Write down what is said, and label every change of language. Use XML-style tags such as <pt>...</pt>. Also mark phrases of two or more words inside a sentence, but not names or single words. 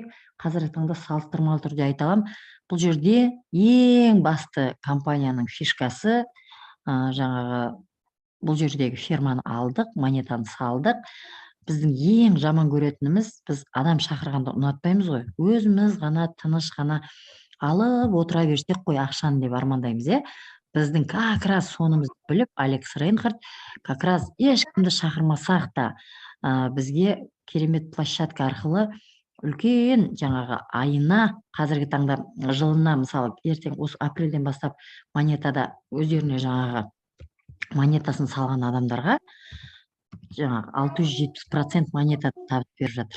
<kk>Қазіргі таңда салыстырмалы түрде айта аламын. Бұл жерде ең басты компанияның фишкасы жаңағы бұл жердегі ферманы алдық, монетаны салдық. Біздің ең жаман көретініміз, біз адам шақырғанда ұнатпаймыз ғой. Өзіміз ғана тыныш ғана алып отыра берсек қой ақшаны деп армандаймыз, біздің</kk> <ru>как раз</ru> <kk>сонымызды біліп, Алекс Рейнхард</kk> <ru>как раз</ru> <kk>ешкімді шақырмасақ та бізге керемет площадка арқылы үлкен жаңағы айына, қазіргі таңда жылына, мысалы ертең осы апрельден бастап монетада өздеріне жаңағы монетасын салған адамдарға жаңағы 670% монета табыс беріп жатыр.</kk>